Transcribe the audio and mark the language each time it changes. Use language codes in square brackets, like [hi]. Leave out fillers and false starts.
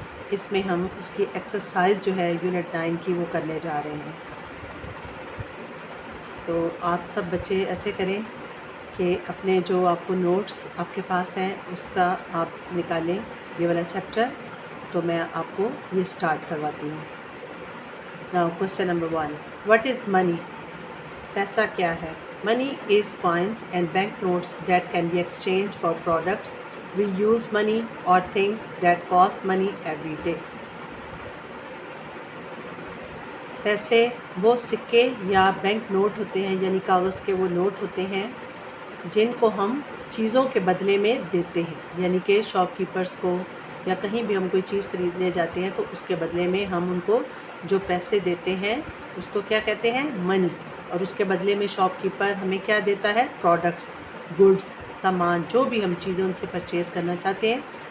[ur] اس میں ہم اس کی ایکسرسائز جو ہے یونٹ 9 کی وہ کرنے جا رہے ہیں۔ تو آپ سب بچے ایسے کریں کہ اپنے جو آپ کو نوٹس آپ کے پاس ہیں اس کا آپ نکالیں یہ والا چیپٹر، تو میں آپ کو یہ سٹارٹ کرواتی ہوں۔ Now question number 1، [en] What is money? [ur] پیسہ کیا ہے؟ [en] Money is coins and bank notes that can be exchanged for products. We use money or things that cost money every day. [ur] پیسے وہ سکے یا بینک نوٹ ہوتے ہیں، یعنی کاغذ کے وہ نوٹ ہوتے ہیں جن کو ہم چیزوں کے بدلے میں دیتے ہیں، یعنی کہ شاپ کیپرز کو یا کہیں بھی ہم کوئی چیز خریدنے جاتے ہیں تو اس کے بدلے میں ہم ان کو جو پیسے دیتے ہیں اس کو کیا کہتے ہیں؟ منی۔ اور اس کے بدلے میں شاپ کیپر ہمیں کیا دیتا ہے؟ پروڈکٹس، گڈس، سامان، جو بھی ہم چیزیں ان سے پرچیز کرنا چاہتے ہیں،